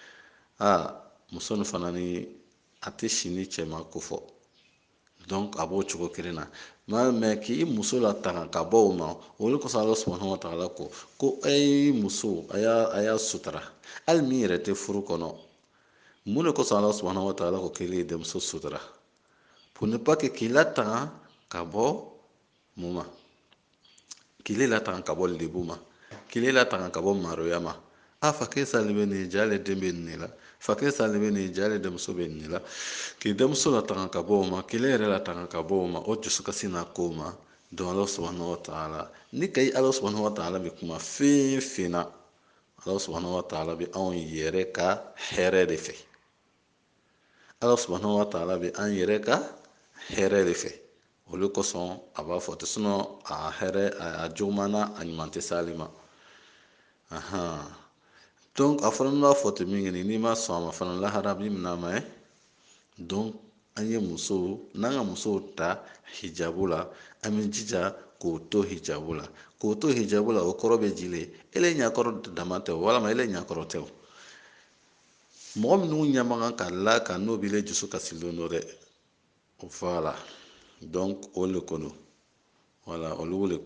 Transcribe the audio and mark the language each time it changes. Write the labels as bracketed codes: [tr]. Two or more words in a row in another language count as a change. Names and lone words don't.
[bm] muso nin fana ni a tɛ si ni cɛ ma ko fɔ donc a b'o cogo kelen na mais k'i muso latanga ka bɔ o ma o de kosɔn [ar] الله سبحانه وتعالى [bm] ko a ye muso a y'a sutura hali min yɛrɛ tɛ furu kɔnɔ mun de kosɔn [ar] الله سبحانه وتعالى [bm] ko k'ale ye denmuso sutura [fr] pour ne pas que [bm] k'i latanga ka bɔ mun ma k'i latanga ka bɔ lebu ma k'i latanga ka bɔ maroya ma fakɛ sale bɛ nin jɛ ale den bɛ nin de la fakɛ sale bɛ nin jɛ ale denmuso bɛ nin de la k'i denmuso latanga ka bɔ o ma k'i yɛrɛ latanga ka bɔ o ma o dusukasi n'a ko ma donc [ar] الله سبحانه وتعالى [bm] ni kayi [ar] الله سبحانه وتعالى [bm] bɛ kuma fɛn fɛn na [ar] الله سبحانه وتعالى [bm] bɛ anw yɛrɛ ka hɛrɛ de fɛ. [ar] الله سبحانه وتعالى [bm] bɛ an yɛrɛ ka hɛrɛ de fɛ. Olu kosɔn a b'a fɔ ten a hɛrɛ a juguman na a ɲuman tɛ s'ale ma. Donc a fana b'a fɔ ten min kɛ n'i ma sɔn a ma fana lahara b'i minɛ a ma ye. Donc an ye musow n'an ka musow ta hijabu la an bɛ jija k'o to hijabu la k'o to hijabu la o kɔrɔ bɛ jile ele ɲakɔrɔ dama tɛ o walama ele ɲakɔrɔ tɛ o mɔgɔ minnu ɲɛ man kan ka la kan n'o b'i le dusu kasilen don dɛ [fr] voilà donc [bm] o le ko don voilà olu le